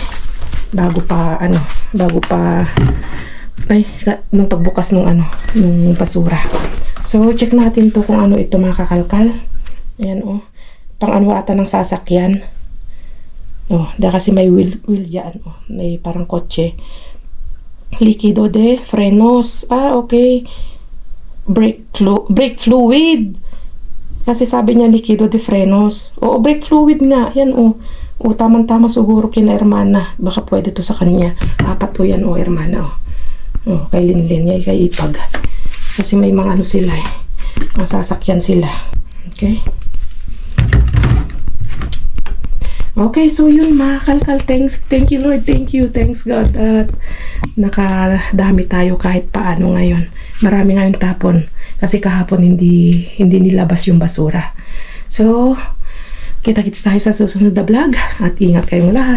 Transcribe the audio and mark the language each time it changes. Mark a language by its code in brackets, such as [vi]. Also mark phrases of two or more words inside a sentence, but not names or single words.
[tl] Bago pa nung pagbukas nung basura. So, check natin to kung ano ito, mga kakalkal. Ayan, oh. Pang ano ata ng sasakyan. Oh, dahil kasi may wheel dyan, oh. May parang kotse. [es] Liquido de frenos. Ah, okay. [en] Brake fluid. [tl] Kasi sabi niya [es] liquido de frenos. [tl] Oo, [en] brake fluid [tl] nga. Yan, oh. O, tamang-tama siguro kina Hermana. Baka pwede to sa kanya. 4 to yan, o, Hermana, o. O, kay Linlin, kay Ipag. Kasi may mga ano sila, eh. Mga sasakyan sila. Okay? Okay, so yun, mga kalkal. [en] Thank you, Lord. Thank you. Thanks, God. [tl] At nakadami tayo kahit paano ngayon. Marami ngayon tapon. Kasi kahapon hindi nilabas yung basura. So, kita-kits tayo sa susunod na vlog at ingat kayong lahat.